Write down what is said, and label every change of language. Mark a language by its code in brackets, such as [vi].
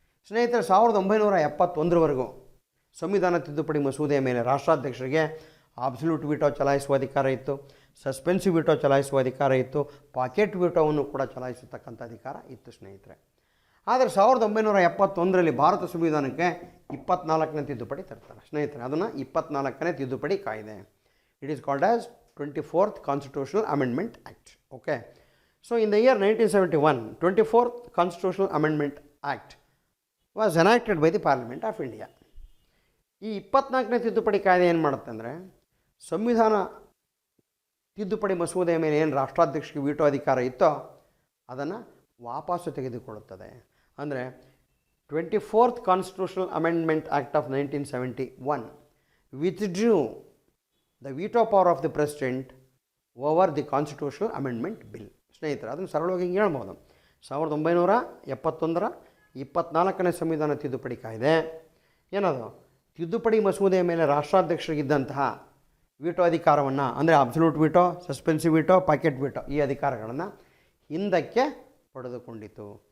[kn] ಸ್ನೇಹಿತರೆ 1971ರವರೆಗೂ ಸಂವಿಧಾನ ತಿದ್ದುಪಡಿ ಮಸೂದೆಯ ಮೇಲೆ ರಾಷ್ಟ್ರಾಧ್ಯಕ್ಷರಿಗೆ ಅಬ್ಸಲ್ಯೂಟ್ ವೀಟೋ ಚಲಾಯಿಸುವ ಅಧಿಕಾರ ಇತ್ತು, ಸಸ್ಪೆನ್ಸಿವ್ ವೀಟೋ ಚಲಾಯಿಸುವ ಅಧಿಕಾರ ಇತ್ತು, ಪಾಕೆಟ್ ವೀಟೋವನ್ನು ಕೂಡ ಚಲಾಯಿಸತಕ್ಕಂಥ ಅಧಿಕಾರ ಇತ್ತು ಸ್ನೇಹಿತರೆ. ಆದರೆ 1971ರಲ್ಲಿ ಭಾರತ ಸಂವಿಧಾನಕ್ಕೆ 24ನೇ ತಿದ್ದುಪಡಿ ತರ್ತಾರೆ ಸ್ನೇಹಿತರೆ. ಅದನ್ನು 24ನೇ ತಿದ್ದುಪಡಿ ಕಾಯ್ದೆ. [en] It is called as 24th Constitutional Amendment Act. Okay. So in the year 1971, 24th Constitutional Amendment Act was enacted by the Parliament of India. [kn] ಈ 24ನೇ ತಿದ್ದುಪಡಿ ಕಾಯ್ದೆ ಏನು ಮಾಡುತ್ತೆ ಅಂದರೆ, ಸಂವಿಧಾನ ತಿದ್ದುಪಡಿ ಮಸೂದೆಯ ಮೇಲೆ ಏನು ರಾಷ್ಟ್ರಾಧ್ಯಕ್ಷರಿಗೆ ವೀಟೋ ಅಧಿಕಾರ ಇತ್ತೋ ಅದನ್ನು ವಾಪಸ್ಸು ತೆಗೆದುಕೊಳ್ಳುತ್ತದೆ. [en] ಅಂದರೆ 24th Constitutional Amendment Act of 1971 withdrew the veto power of the President over the Constitutional Amendment Bill. [kn] ಸ್ನೇಹಿತರೆ ಅದನ್ನು ಸರಳವಾಗಿ ಹಿಂಗೆ ಹೇಳ್ಬೋದು. 1971ರ 24ನೇ ಸಂವಿಧಾನ ತಿದ್ದುಪಡಿ ಕಾಯ್ದೆ ಏನದು, ತಿದ್ದುಪಡಿ ಮಸೂದೆಯ ಮೇಲೆ ರಾಷ್ಟ್ರಾಧ್ಯಕ್ಷರಿಗಿದ್ದಂತಹ ವೀಟೋ ಅಧಿಕಾರವನ್ನು, ಅಂದರೆ absolute veto, suspensive veto, packet veto ಈ ಅಧಿಕಾರಗಳನ್ನು ಹಿಂದಕ್ಕೆ ಪಡೆದುಕೊಂಡಿತು.